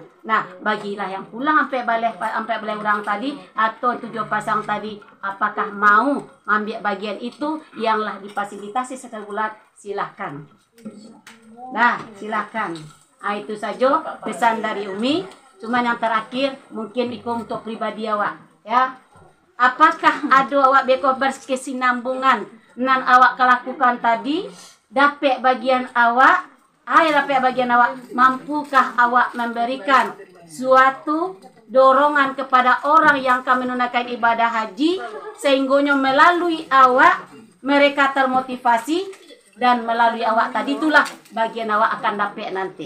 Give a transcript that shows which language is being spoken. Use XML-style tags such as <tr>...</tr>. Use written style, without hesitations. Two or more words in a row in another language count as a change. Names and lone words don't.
<id>Nah, bagilah yang pulang sampai balik orang tadi atau 7 pasang tadi, apakah mau ambil bagian itu yanglah difasilitasi sebulan, silahkan. Nah, silahkan. Itu saja pesan dari Umi. Cuma yang terakhir mungkin itu untuk pribadi awak, ya. Apakah ada awak beko berkesinambungan nan awak lakukan tadi? Dapat bagian awak, mampukah awak memberikan suatu dorongan kepada orang yang akan menunaikan ibadah haji, sehingga melalui awak mereka termotivasi, dan melalui awak tadi itulah bagian awak akan dapat nanti.</id>